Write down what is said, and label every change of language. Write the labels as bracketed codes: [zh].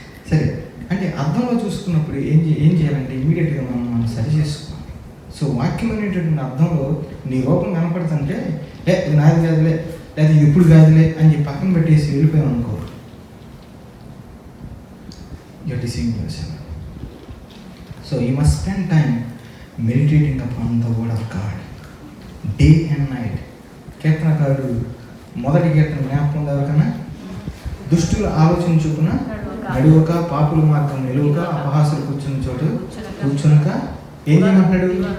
[te] సరే, అంటే అర్థంలో చూసుకున్నప్పుడు ఏం చేయాలంటే ఇమీడియట్గా మనం సరి చేసుకోవాలి. సో వాక్యం అనేటటువంటి అర్థంలో నీ రూపం కనపడుతుంటే ఇది నాది కాదులే, లేదా ఇది ఇప్పుడు కాదులే అని చెప్పి పక్కన పెట్టేసి వెళ్ళిపోయాం అనుకో, [en] you're deceiving yourself. So you must spend time meditating upon the word of God day and night. [te] కీర్తనకారుడు మొదటి కీర్తన జ్ఞాపకం ఎవరికన్నా, దుష్టుల ఆలోచన చొప్పున నడువక, పాపుల మార్గం నిలువక, అపహాసులు కూర్చున్న చోటు కూర్చునక ఏం చేయమంటున్నాడు?